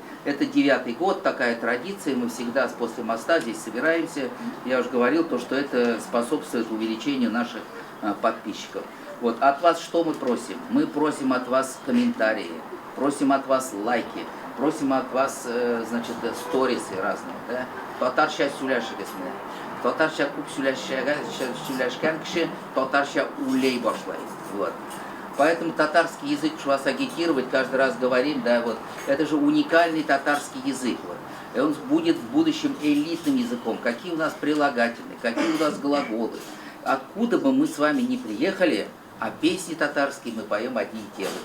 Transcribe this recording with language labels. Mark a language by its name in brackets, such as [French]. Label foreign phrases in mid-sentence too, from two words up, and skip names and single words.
[Russian] Это 9-й год, такая традиция, мы всегда после моста здесь собираемся. Я уже говорил, что это способствует увеличению наших подписчиков. Вот, от вас что мы просим? Мы просим от вас комментарии, просим от вас лайки, просим от вас, значит, сторисы разные, да? [Tatar] Татарша сөйләшегезне. Татарша күп сөйләшкән кеше татарша улей башлай. [Russian] Вот. Поэтому татарский язык, что вас агитировать, каждый раз говорим, да, вот, это же уникальный татарский язык. Вот. И он будет в будущем элитным языком. Какие у нас прилагательные, какие у нас глаголы. Откуда бы мы с вами ни приехали, а песни татарские мы поем одни и те же.